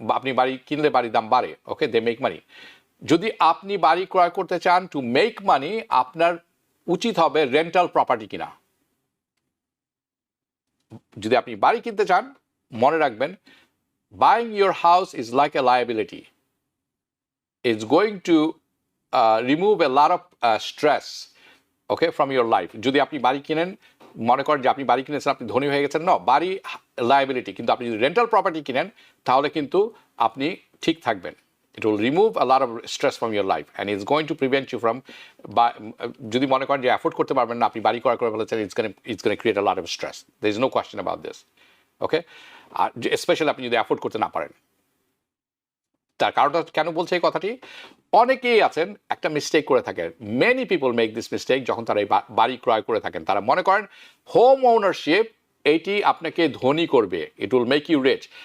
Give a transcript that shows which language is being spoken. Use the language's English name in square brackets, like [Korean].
[Bangla] আপনি বাড়ি কিনলে বাড়ির দাম বাড়ে, ওকে, [English] they make money. [Bangla] যদি আপনি বাড়ি ক্রয় করতে চান টু মেক মানি, আপনার উচিত হবে রেন্টাল প্রপার্টি কিনা। যদি আপনি বাড়ি কিনতে চান, মনে রাখবেন, [English] buying your house is like a liability. It's going to remove a lot of stress, okay, from your life. [Bangla] যদি আপনি বাড়ি কিনেন, মনে করেন যে আপনি বাড়ি কিনেছেন, আপনি ধনী হয়ে গেছেন, বাড়ি লায়াবিলিটি, কিন্তু আপনি যদি রেন্টাল প্রপার্টি কিনেন, তাহলে কিন্তু আপনি ঠিক থাকবেন। [English] It will remove a lot of stress from your life and it's going to prevent you from, [Bangla] যদি মনে করেন যে অ্যাফোর্ড করতে পারবেন না, আপনি বাড়ি ক্রয় করে ফেলেছেন, [English] it's going to create a lot of stress. There is no question about this. [Bangla] Okay, আর specially আপনি যদি অ্যাফোর্ড করতে না পারেন। তার কারণটা কেন বলছে এই কথাটি? অনেকেই আছেন একটা মিস্টেক করে থাকেন, [English] many people make this mistake, [Bangla] যখন তারা এই বাড়ি ক্রয় করে থাকেন, তারা মনে করেন হোম ওনারশিপ এটি আপনাকে ধনী করবে, [English] It will make you rich.